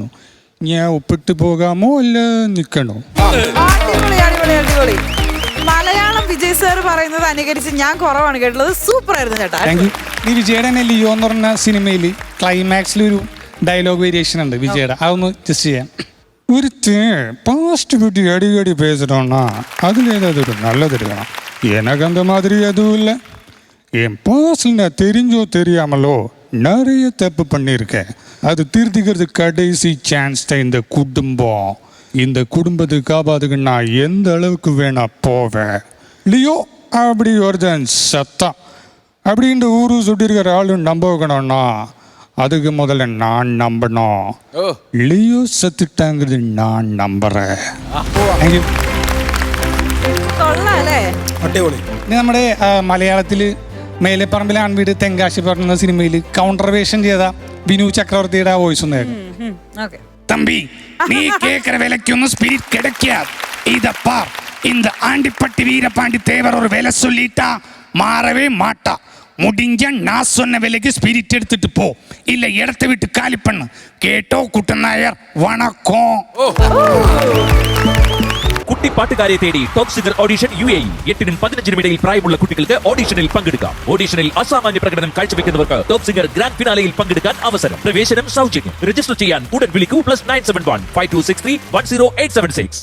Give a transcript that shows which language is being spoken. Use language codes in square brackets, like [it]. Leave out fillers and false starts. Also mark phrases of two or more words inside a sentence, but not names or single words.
[ml] ഞാൻ ഒപ്പിട്ട് പോകാമോ അല്ല നിൽക്കണോ? മലയാളം വിജയ് സാർ പറയുന്നത് അനുകരിച്ച് ഞാൻ കുറവാണ് കേട്ടുള്ളത്. സൂപ്പർ ആയിരുന്നു ചേട്ടാ. [en] thank you. [ml] ഈ വിജയുടെ തന്നെ ലിയോ എന്ന് പറഞ്ഞ സിനിമയിൽ ക്ലൈമാക്സിലൊരു ഡയലോഗ് വേരിയേഷൻ ഉണ്ട് വിജയുടെ, അതൊന്ന് ജസ്റ്റ് ചെയ്യാം. [ta] ഒരു பாஸ்ட் பற்றி அடிக்கடி பேசுகிறோன்னா அதில் ஏதாவது ஒரு நல்லது இருக்கலாம். எனக்கு அந்த மாதிரி எதுவும் இல்லை. என் பாஸ்டில் நான் தெரிஞ்சோ தெரியாமலோ நிறைய தப்பு பண்ணியிருக்கேன். அது திருத்திக்கிறது கடைசி சான்ஸ் தான் இந்த குடும்பம். இந்த குடும்பத்தை காப்பாத்துக்கு நான் எந்த அளவுக்கு வேணா போவேன். லியோ அப்படி ஒருத்தன் சத்தம் அப்படின்ற ஊரு சுட்டிருக்கிற ஆளு நம்ப வைக்கணும்னா அதுக்கு முதல்ல நான் நம்பணும். லியோ செத்துட்டாங்கிறது நான் நம்புறேன். [ml] ഇനി നമ്മുടെ മലയാളത്തിൽ മേലെപ്പറമ്പിലെ ആൺവീട് തെങ്കാശി പറഞ്ഞ സിനിമയിൽ കൗണ്ടർ വേഷം ചെയ്ത വിനു ചക്രവർത്തിയുടെ വോയിസ് ഒന്ന് കേൾക്കാം. [ta] தம்பி, நீ கேட்கிற விலைக்கு ஒன்னும் ஸ்பிரிட் கிடைக்காது. இத பார், இந்த ஆண்டிப்பட்டி வீரபாண்டி தேவர் ஒரு விலை சொல்லிட்டா மாறவே மாட்டா. முடிஞ்ச நான் சொன்ன விலைக்கு ஸ்பிரிட் எடுத்துட்டு போ, இல்ல இடத்தை விட்டு காலி பண்ணு. கேட்டோ குட்டநாயர், வணக்கம். [ml] കുട്ടി പാട്ടുകാരെ തേടി ടോപ്പ് സിംഗർ ഓഡിഷൻ UAE 8-15 ഇടയിൽ പ്രായമുള്ള കുട്ടികൾക്ക് ഓഡിഷനിൽ പങ്കെടുക്കാം. ഓഡിഷനിൽ അസാമാന്യ പ്രകടനം കാഴ്ചവെക്കുന്നവർക്ക് ടോപ്പ് സിംഗർ ഗ്രാൻഡ് ഫിനാലയിൽ പങ്കെടുക്കാൻ അവസരം. പ്രവേശനം സൗജന്യം. രജിസ്റ്റർ ചെയ്യാൻ ഉടൻ വിളിക്കൂ. +971 5263 10876.